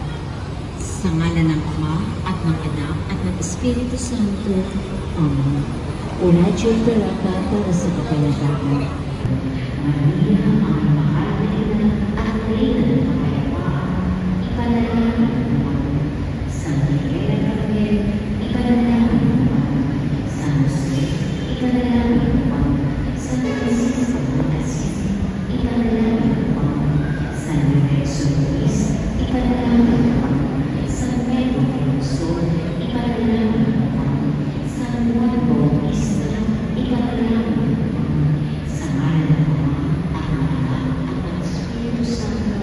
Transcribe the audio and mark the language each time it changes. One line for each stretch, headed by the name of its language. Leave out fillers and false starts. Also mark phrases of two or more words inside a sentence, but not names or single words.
Filipino: Sa ngalan ng Ama at ng Anak at ng Espiritu Santo. Amen. Una Diyos Tarata para sa kapayapaan. Maria, ang mahal at Reyna ng kapayapaan, ipanalangin mo. Santa Maria Gabriel, ipanalangin mo. San Jose, ipanalangin mo. San Francisco de Assis, ipanalangin mo. San Lorenzo Luis, ipanalangin mo. San Pedro de Luzon, ipanalangin mo. San Juan Bautista, ipanalangin mo. Sa ngalan ng Ama at ng Anak at ng Espiritu Santo.